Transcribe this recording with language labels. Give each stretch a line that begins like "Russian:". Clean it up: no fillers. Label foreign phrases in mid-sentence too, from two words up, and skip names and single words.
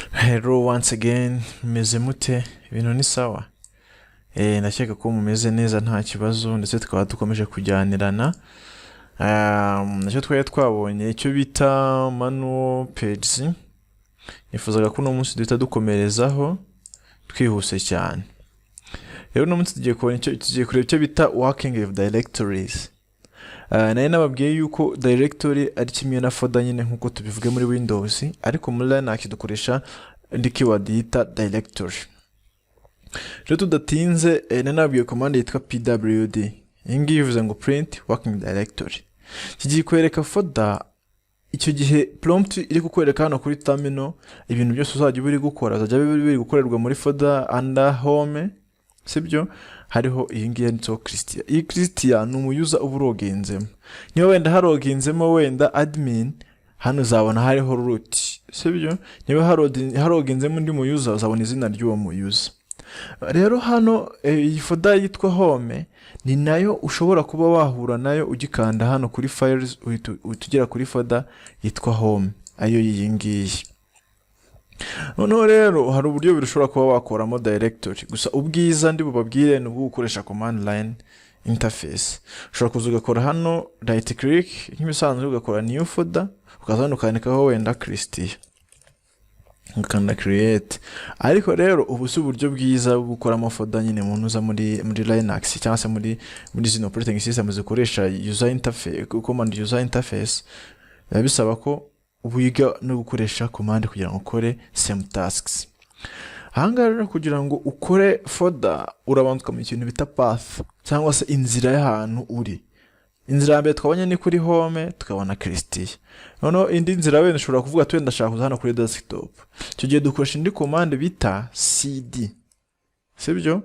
English: Hello once again,
Kinyarwanda: meze mute? Ibintu ni sawa? Ndakeka ko mumeze neza nta kibazo ndetse tukaba dukomeje kujyanirana. Nacyo twari twabonye icyo bita
English: manual pages.
Kinyarwanda: Nifuzaga ko uno munsi duhita dukomerezaho twihuse cyane. Rero uno munsi tugiye kureba icyo bita
English: working with directories.
Kinyarwanda: Nari nababwiye yuko directory ari kimwe na folder nyine nkuko tubivuge muri Windows, ariko muri Linux dukoresha indi keyword yita directory. Rero tudatinze nababwiye command yitwa pwd. Iyi ngiyi ivuze ngo
English: print working directory.
Kinyarwanda: Kigiye kwereka folder, icyo gihe prompt iri kukwereka hano kuri terminal ibintu byose uzajya biri gukora uzajya biri gukorerwa muri folder
English: under home,
Kinyarwanda: sibyo? Hariho iyi ngiyi yanditseho Christian. Iyi Christian ni umuyuza uba urogenzemo. Niba wenda harogenzemo wenda admin, hano uzabona hariho root, sibyo? Niba harogenzemo undi muyuza uzabona izina ry'uwo muyuza. Rero hano iyi folder yitwa home ni nayo ushobora kuba wahura nayo ugikanda hano kuri files utugera kuri folder yitwa home, ayo iyi ngiyi. Noneho rero hari uburyo birashobora kuba wakoramo directory, gusa ubwiza ndi bubabwire ni ubwo gukoresha
English: command line interface.
Kinyarwanda: Ushobora kuza ugakora hano
English: right click
Kinyarwanda: nk'ibisanzwe ugakora
English: new folder,
Kinyarwanda: ukaza hano ukandikaho wenda Christian, ukanda create. Ariko rero ubu si uburyo bwiza bwo gukoramo folder nyine umuntu uza muri Linux cyangwa se muri zino
English: operating system
Kinyarwanda: zikoresha
English: user interface, command user interface.
Kinyarwanda: Bisaba ko wiga no gukoresha command kugira ngo ukore
English: same tasks.
Kinyarwanda: Ahangaha rero kugira ngo ukore folder urabanza ukamenya ikintu bita path cyangwa se inzira y'ahantu uri. Inzira ya mbere twabonye ni kuri home, tukabona Christian. Noneho indi nzira wenda ushobora kuvuga ati wenda ndashaka kuza hano kuri desktop. Icyo gihe dukoresha indi command bita cd, sibyo?